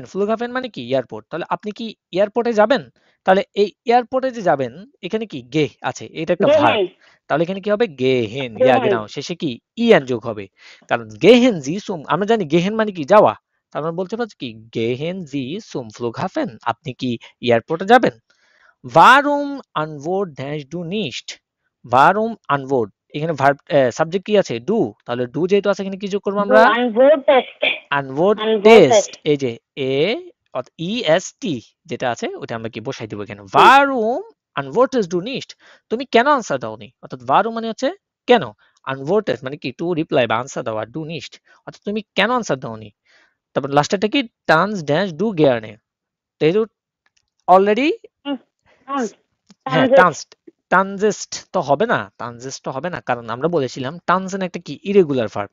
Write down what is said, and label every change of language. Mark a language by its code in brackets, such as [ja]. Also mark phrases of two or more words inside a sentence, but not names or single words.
[bn] ফ্লুগহাফেন মানে কি এয়ারপোর্ট, তাহলে আপনি কি এয়ারপোর্টে যাবেন, তাহলে এই এয়ারপোর্টে যে যাবেন এখানে কি গে আছে, এটা একটা ভার্ব, তাহলে এখানে কি হবে [de] gehen, ja genau, [bn] শেষে কি ইএন যোগ হবে। কারণ [de] gehen Sie zum, [bn] আমরা জানি গেহেন মানে কি যাওয়া, তার মানে বলতে পারছি কি [de] gehen Sie zum Flughafen, [bn] আপনি কি এয়ারপোর্টে যাবেন। [de] Warum antwortest du nicht? Warum antwort, [bn] এখানে ভার্ব সাবজেক্ট কি আছে ডু, তাহলে ডু যেহেতু আছে এখানে কি যোগ করবো আমরা, আনভোর্টেস্ট, এই যে এ ই এস টি যেটা আছে ওটা আমরা কি বসাই দিব এখানে। [de] Warum antwortest du nicht? [bn] তুমি কেন আনসার দাওনি, অর্থাৎ warum মানে হচ্ছে কেন, আনভোর্টেড মানে কি [en] to reply [bn] বা আনসার দেওয়া, [de] du nicht [bn] অর্থাৎ তুমি কেন আনসার দাওনি। তারপর লাস্টেরটা কি টান্স ড্যাশ [de] du gerne, [bn] যেহেতু অলরেডি, হ্যাঁ টানজেস্ট তো হবে না, টানজেস্ট তো হবে না, কারণ আমরা বলেছিলাম টানজেন একটা কি ইরেগুলার ভার্ব।